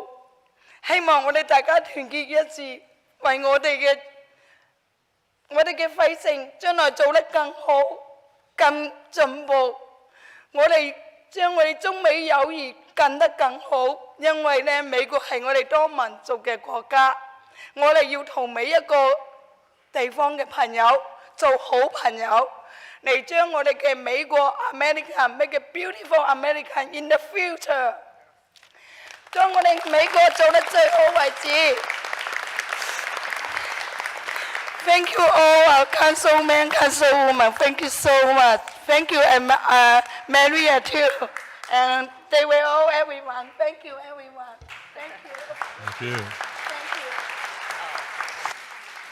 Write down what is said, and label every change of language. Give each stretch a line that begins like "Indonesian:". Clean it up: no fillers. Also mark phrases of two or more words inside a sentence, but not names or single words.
Cantonese: 希望我哋大家團結一致，為我哋嘅輝城將來做得更好、更進步。我哋將我哋中美友誼更得更好，因為咧美國係我哋多民族嘅國家，我哋要同每一個地方嘅朋友做好朋友，嚟將我哋嘅美國
English: America make a beautiful America in the future，
Cantonese: 將我哋美國做得最好為止。
English: Thank you all, our councilmen, councilwoman. Thank you so much. Thank you, and Maria too. And they were all everyone. Thank you, everyone. Thank you. Thank you. Thank you.